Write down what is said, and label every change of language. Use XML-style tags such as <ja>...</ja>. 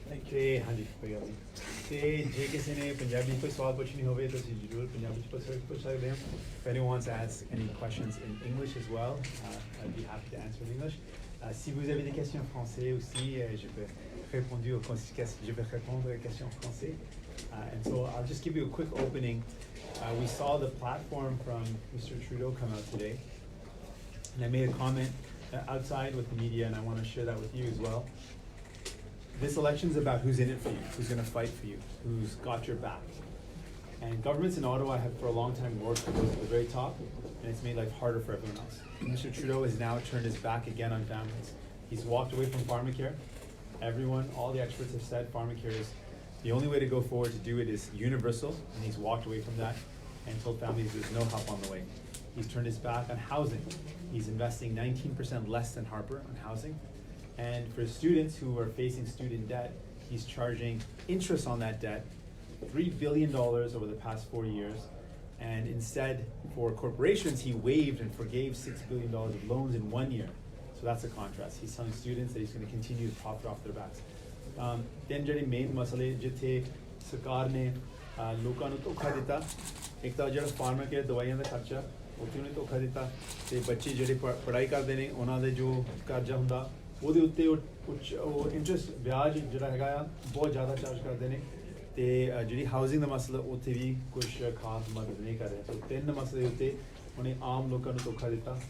<pa>ਤੇ ਹਾਂਜੀ ਕੋਈ ਗੱਲ ਨਹੀਂ ਤੇ ਜੇ ਕਿਸੇ ਨੇ ਪੰਜਾਬੀ ਕੋਈ ਸਵਾਲ ਪੁੱਛਣੀ ਹੋਵੇ ਤਾਂ ਤੁਸੀਂ ਜ਼ਰੂਰ ਪੰਜਾਬੀ 'ਚ ਪੁੱਛ ਸਕਦੇ ਹੋ.</pa> <en>If anyone wants to ask any questions in English as well, I'd be happy to answer in English.</en> <fr>Si vous avez des questions en français aussi, je vais répondre aux questions en français.</fr> <en>And so I'll just give you a quick opening. We saw the platform from Mr. Trudeau come out today, and I made a comment outside with the media, and I want to share that with you as well. This election is about who's in it for you, who's going to fight for you, who's got your back. And governments in Ottawa have for a long time worked for those at the very top, and it's made life harder for everyone else. Mr. Trudeau has now turned his back again on families. He's walked away from pharmacare. Everyone, all the experts have said pharmacare is the only way to go forward to do it is universal, and he's walked away from that and told families there's no help on the way. He's turned his back on housing. He's investing 19% less than Harper on housing. And for students who are facing student debt, he's charging interest on that debt, $3 billion over the past 4 years. And instead, for corporations, he waived and forgave $6 billion of loans in 1 year. So that's a contrast. He's telling students that he's going to continue to profit off their backs.</en> <pa>Then ਜਿਹੜੇ main ਮਸਲੇ ਜਿੱਥੇ ਸਰਕਾਰ ਨੇ ਲੋਕਾਂ ਨੂੰ ਧੋਖਾ ਦਿੱਤਾ, ਇੱਕ ਤਾਂ ਜਿਹੜਾ ਫਾਰਮਾ ਕੇਅਰ ਦਵਾਈਆਂ ਦਾ ਖਰਚਾ ਉੱਥੇ ਉਹਨੇ ਧੋਖਾ ਦਿੱਤਾ, ਤੇ ਬੱਚੇ ਜਿਹੜੇ ਪੜ੍ਹਾਈ ਕਰਦੇ ਨੇ ਉਹਨਾਂ ਦੇ ਜੋ ਕਰਜ਼ਾ ਹੁੰਦਾ ਉਹਦੇ ਉੱਤੇ ਉਹ ਇੰਟਰਸਟ ਵਿਆਜ ਜਿਹੜਾ ਹੈਗਾ ਆ ਬਹੁਤ ਜ਼ਿਆਦਾ ਚਾਰਜ ਕਰਦੇ ਨੇ, ਤੇ ਜਿਹੜੀ ਹਾਊਸਿੰਗ ਦਾ ਮਸਲਾ ਉੱਥੇ ਵੀ ਕੁਛ ਖਾਸ ਮਦਦ ਨਹੀਂ ਕਰ ਰਿਹਾ। ਸੋ ਤਿੰਨ ਮਸਲੇ ਉੱਤੇ ਉਹਨੇ ਆਮ ਲੋਕਾਂ ਨੂੰ ਧੋਖਾ ਦਿੱਤਾ।</pa>